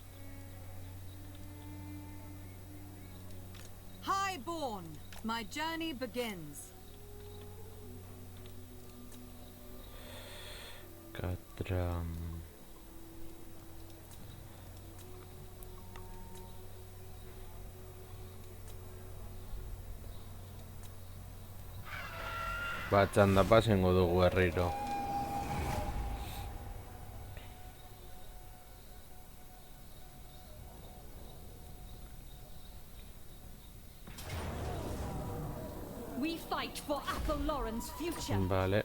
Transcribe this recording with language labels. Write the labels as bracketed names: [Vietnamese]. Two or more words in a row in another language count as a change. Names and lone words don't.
[English] Highborn, my journey begins. Katram. [Basque] Txanda pasengo dugu berriro. [English] We fight for Athel Loren's future. [Basque] Vale.